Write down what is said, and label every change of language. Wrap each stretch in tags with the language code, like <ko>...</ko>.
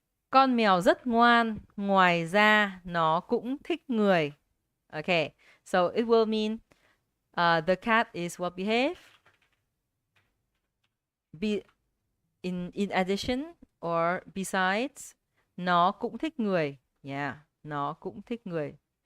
<vi>Con mèo rất ngoan, ngoài ra nó cũng thích người.</vi> <en>Okay, so it will mean the cat is well behaved. In addition or besides,</en> <vi>nó cũng thích người. Yeah, nó cũng thích người.</vi>